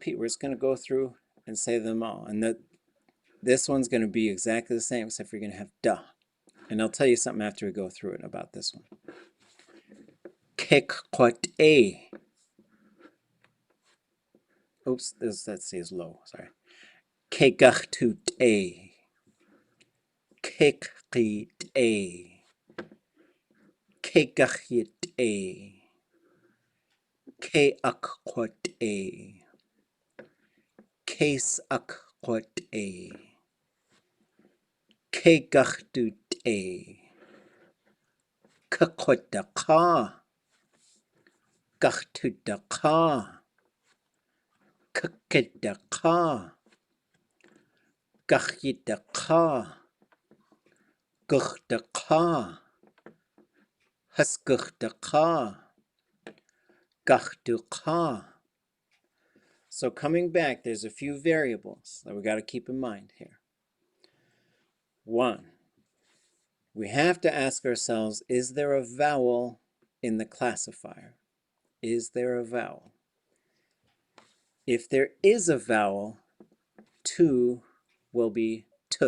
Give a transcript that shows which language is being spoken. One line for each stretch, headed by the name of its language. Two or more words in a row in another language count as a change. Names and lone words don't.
English: We're just going to go through and say them all. And this one's going to be exactly the same, except for you're going to have da. And I'll tell you something after we go through it about this one.
Tlingit: Kekkwat-a.
English: Oops, that stays low, sorry.
Tlingit: Kekach-tut-a. Kekrit-a. Kekachit-a. Keakwat-a. Case-akwat-a. Kegachtut-a. Kakwat-a-ka. Gachtut-a-ka. Kakit-a-ka. Gachit-a-ka. Gucht-a-ka. Husgucht-a-ka. Gachtu-ka.
English: So coming back, there's a few variables that we got to keep in mind here. One, we have to ask ourselves, is there a vowel in the classifier? Is there a vowel? If there is a vowel, tu will be t.